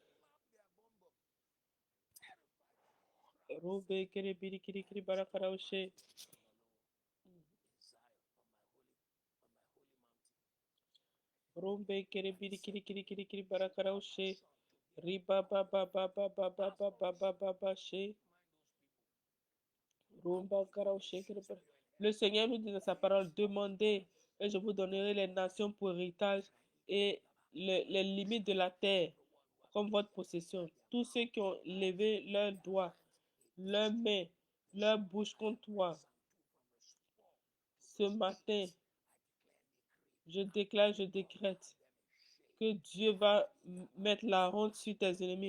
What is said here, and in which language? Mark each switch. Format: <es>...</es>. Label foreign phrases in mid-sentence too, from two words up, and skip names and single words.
<fr>Romben Kerebiri Kirikiri Barakaraushe, Romben Kerebiri Kirikiri Kirikiri Barakaraushe, Riba Baba Baba Baba Baba Baba She, Romba Karaushe. Le Seigneur nous dit dans sa parole, demandez et je vous donnerai les nations pour héritage et les limites de la terre comme votre possession. Tous ceux qui ont levé leurs doigts, leurs mains, leur bouche contre toi, ce matin, je déclare, je décrète que Dieu va mettre la honte sur tes ennemis.</fr>